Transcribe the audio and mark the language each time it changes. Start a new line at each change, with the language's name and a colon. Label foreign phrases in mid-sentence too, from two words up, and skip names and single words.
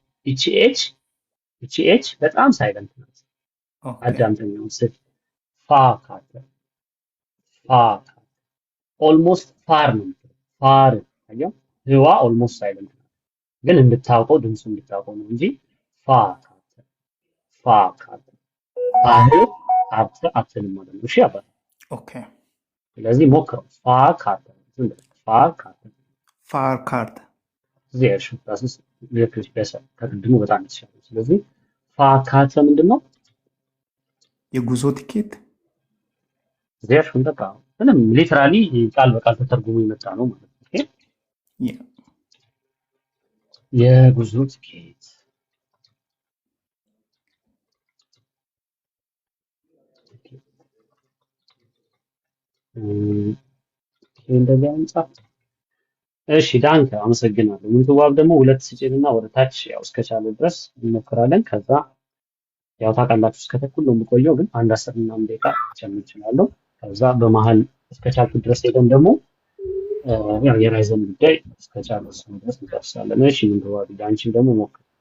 Amharic: እቺ በጣም ሳይለንት ናት አዳምጠኛው ስል ካርት ኦልሞስት ፋር ነው ፋር አየው ህዋ
English: almost silent
Amharic: ነው ግን እንድታውቀው ድምፁ እንድታውቀው ነው እንጂ ካርት አትልም ማለት ነው እሺ አባ ኦኬ ስለዚህ ሞክረው ፋር ካርት
German: sehr schön das ist wirklich besser
Amharic: ከቅድሙ በጣም ይሻላል ስለዚህ ካርት ምንድነው የጉዞ ቲኬት
German: sehr schön
Amharic: በቃ ምንም ሊተራሊ ቃል በቃል ተተርጉሞ የመጣ ነው ማለት ነው ኦኬ የጉዞ ቲኬት እንደዚህ አንጻፍ እሺ ዳንከ አመሰግናለሁ ምንትዋብ ደግሞ ሁለት ስጭንና ወደ ታች ያው እስከቻለ ድረስ እንሞክራለን ከዛ ያው ታውቃላችሁ እስከተኩል ነው የምቆየው ግን አንድ 10 እና 5 ደቂቃ ጨምር ይችላል ከዛ በመሃል እስከቻልኩ ድረስ ሄደን ደግሞ ያው የራይዘን ጉዳይ እስከቻልኩ ድረስ እንጨርሳለን እሺ ምንትዋብ ዳንቺ ደግሞ ሞክር